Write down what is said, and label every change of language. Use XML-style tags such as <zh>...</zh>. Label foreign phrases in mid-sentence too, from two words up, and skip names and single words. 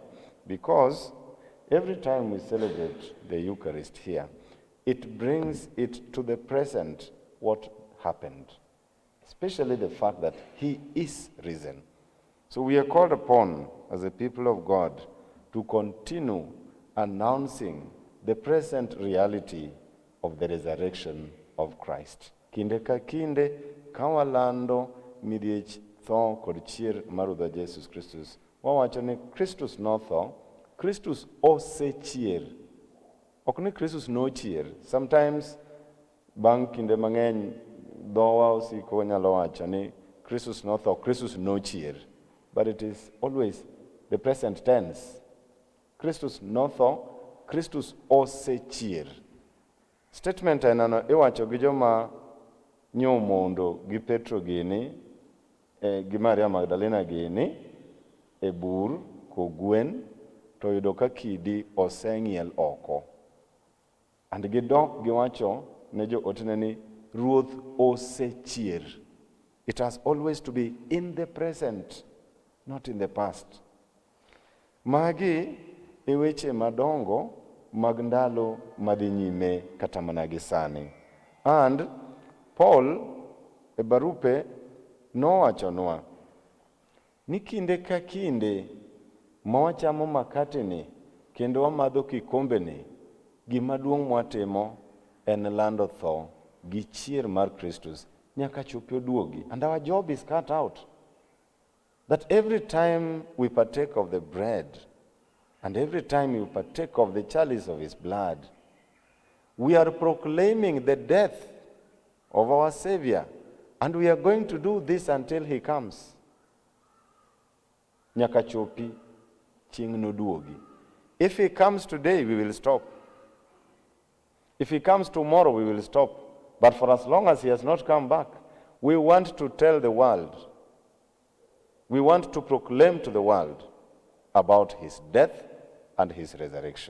<en>Because every time we celebrate the Eucharist here, it brings it to the present what happened, especially the fact that he is risen. So we are called upon as a people of God to continue announcing the present reality of the resurrection of Christ.</en> <luo>Kinde ka kinde kawalando midhiech tho kod chier mar Ruodhwa Jesus Kristus, wawacho ni Kristus notho, Kristus osechier. Ok ni Kristus nochier. Sometimes bang' kinde mang'eny dhowa osiko nyalo wacho ni Kristus notho, Kristus nochier.</luo> <en>But it is always the present tense.</en> <luo>Kristus notho, Kristus osechier. Statement ainano iwacho gi joma nyomondo gi Petro gini, gi Maria Magdalena gini, e bur kogwen, to yudo ka kidi oseng'iel oko. And gidok giwacho ne jo otene ni Ruoth osechier.</luo> <en>It has always to be in the present, not in the past.</en> <luo>Magi e weche madongo mag ndalo madhi nyime kata mana gi sani. And Paul e barupe nowachonwa ni kinde ka kinde ma wachamo makate ni kendo wamadho kikombe ni, gima duong' mwatimo en lando tho gi chier mar Kristus nyaka chopi oduogi.</luo> <en>And our job is cut out. That every time we partake of the bread and every time you partake of the chalice of his blood, we are proclaiming the death of our Savior. And we are going to do this until he comes.</en> <luo>Nyaka chopi chieng' noduogi.</luo> <en>If he comes today, we will stop. If he comes tomorrow, we will stop. But for as long as he has not come back, we want to tell the world, we want to proclaim to the world about his death and his resurrection.</en>